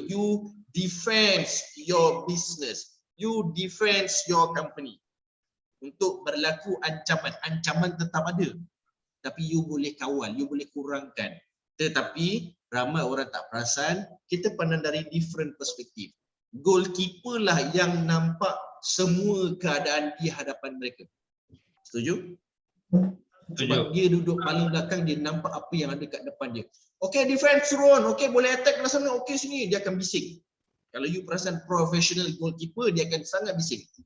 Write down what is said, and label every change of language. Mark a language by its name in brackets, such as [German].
[English] You defense your business. You defense your company. [Malay] Untuk berlaku ancaman. Ancaman tetap ada. Tapi you boleh kawal, you boleh kurangkan. Tetapi ramai orang tak perasan, kita pandang dari different perspektif. Goalkeeper lah yang nampak semua keadaan di hadapan mereka. Setuju? Sebab dia duduk paling belakang, dia nampak apa yang ada kat depan dia. Okay, defense run, okay boleh attack ke sana, okay sini, dia akan bising. Kalau you perasan professional goalkeeper, dia akan sangat bising.